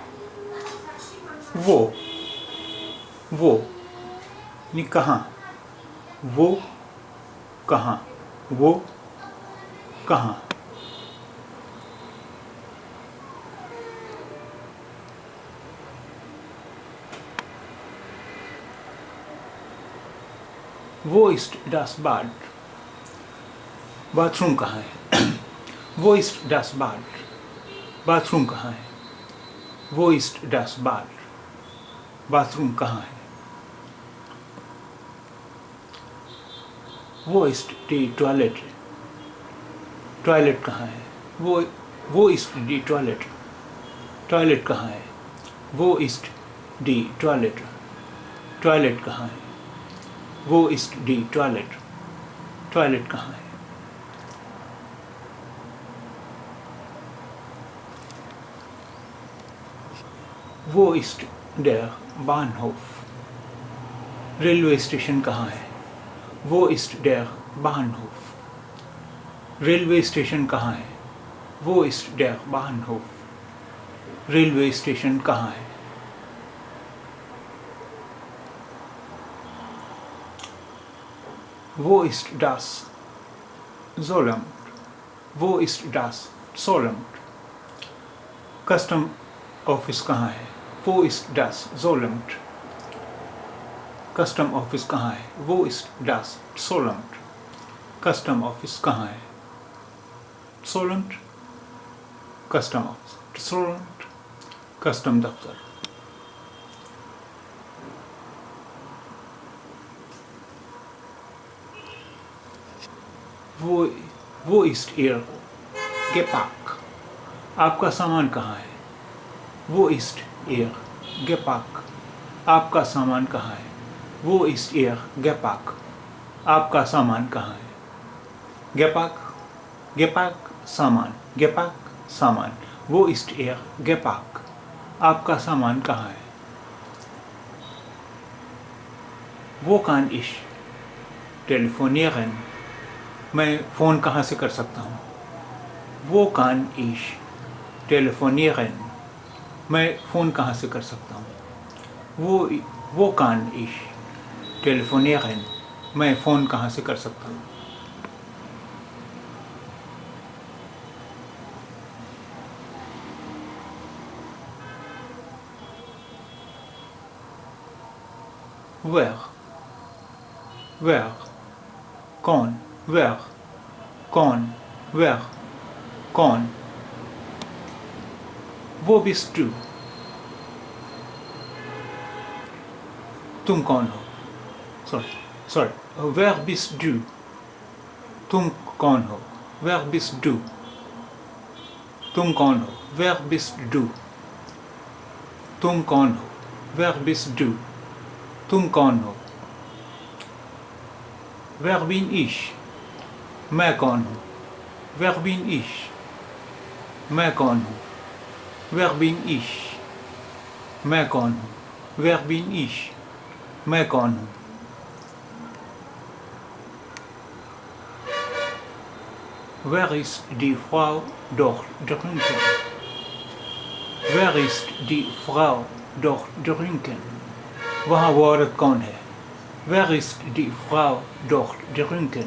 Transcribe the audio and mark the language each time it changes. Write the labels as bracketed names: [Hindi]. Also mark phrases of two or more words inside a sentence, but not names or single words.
[Urdu] وہ یعنی کہاں، وہ کہاں، وہ کہاں. [German] Wo ist das Bad. [Urdu] باتھ روم کہاں ہے؟ [German] Wo ist das Bad. [Urdu] باتھ روم کہاں ہے؟ [German] Wo ist das Bad. [Urdu] باتھ روم کہاں ہے؟ [German] Wo ist die Toilette. [Urdu] ٹوائلٹ کہاں ہے؟ [German] Wo ist die Toilette. [Urdu] ٹوائلٹ کہاں ہے؟ [German] Wo ist die Toilette. [Urdu] ٹوائلٹ کہاں ہے؟ [German] Wo ist die Toilette. [Urdu] ٹوائلٹ کہاں ہے؟ [German] Wo ist der Bahnhof. [Urdu] ریلوے اسٹیشن کہاں ہے؟ [German] Wo ist der Bahnhof. [Urdu] ریلوے اسٹیشن کہاں ہے؟ [German] Wo ist der Bahnhof. [Urdu] ریلوے اسٹیشن کہاں ہے؟ [German] Wo ist das Zollamt. Wo ist das Zollamt. [Urdu] کسٹم آفس کہاں ہے؟ [German] Wo ist das Zollamt. [Urdu] کسٹم آفس کہاں ہے؟ [German] Wo ist das Zollamt. [Urdu] کسٹم آفس کہاں ہے؟ [German] Zollamt. [Urdu] کسٹم آفس [German] Zollamt. [Urdu] کسٹم دفتر. [German] Wo ist ihr Gepäck. [Urdu] آپ کا سامان کہاں ہے؟ [German] Wo ist ihr Gepäck. [Urdu] آپ کا سامان کہاں ہے؟ [German] Wo ist ihr Gepäck. [Urdu] آپ کا سامان کہاں ہے؟ [German] Gepäck سامان. Gepäck سامان. Wo ist ihr Gepäck. [Urdu] آپ کا سامان کہاں ہے؟ [German] Wo kann ich telefonieren. [Urdu] میں فون کہاں سے کر سکتا ہوں؟ [German] Wo kann ich telefonieren. [Urdu] میں فون کہاں سے کر سکتا ہوں؟ [German] Wo kann ich telefonieren. [Urdu] میں فون کہاں سے کر سکتا ہوں؟ [German] wer کون. wer کون. wer کون. Wo bist du. [Urdu] تم کون ہو؟ [German] sorry wer bist du. [Urdu] تم کون ہو؟ [German] wer bist du. [Urdu] تم کون ہو؟ [German] wer bist du. [Urdu] تم کون ہو؟ [German] wer bist du. [Urdu] تم کون ہو؟ [German] wer bin ich. [Urdu] میں کون ہوں؟ [German] wer bin ich. [Urdu] میں کون ہوں؟ [German] wer bin ich. [Urdu] میں کون ہوں؟ [German] wer bin ich. [Urdu] میں کون ہوں؟ [German] Wer ist die Frau dort drunten. Wer ist die Frau dort drunten. [Urdu] وہاں وہ عورت کون ہے؟ [German] Wer ist die Frau dort drunten.